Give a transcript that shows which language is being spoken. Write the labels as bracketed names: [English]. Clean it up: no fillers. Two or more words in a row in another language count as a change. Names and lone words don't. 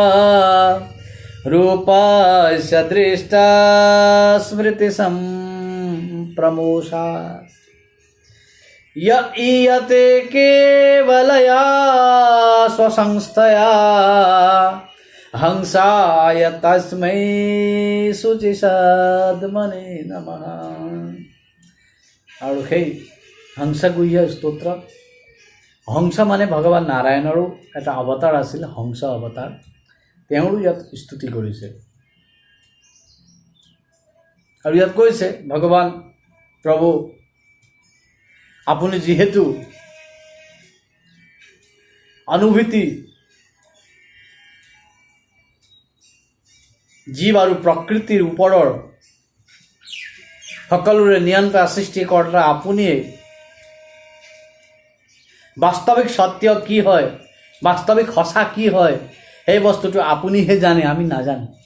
[Sanskrit] रूपस्य दृष्टा स्मृति संप्रमोषा य ईयते केवलया स्वसंस्थया हंसाय तस्मै शुचिषाद्मने नमः। [Assamese] আৰু সেই হংসগুহ্য স্তোত্ৰ, হংস মানে ভগৱান নাৰায়ণৰো এটা অৱতাৰ আছিল, হংস অৱতাৰ। তেওঁৰো ইয়াত স্তুতি কৰিছে। আৰু ইয়াত কৈছে, ভগৱান প্ৰভু আপুনি যিহেতু অনুভূতি জীৱ আৰু প্ৰকৃতিৰ ওপৰৰ সকলোৰে নিয়ন্ত্ৰণ সৃষ্টিকৰ্তা আপুনিয়ে বাস্তৱিক সত্য কি হয় বাস্তৱিক সঁচা কি হয় সেই বস্তুটো আপুনিহে জানে, আমি নাজানো।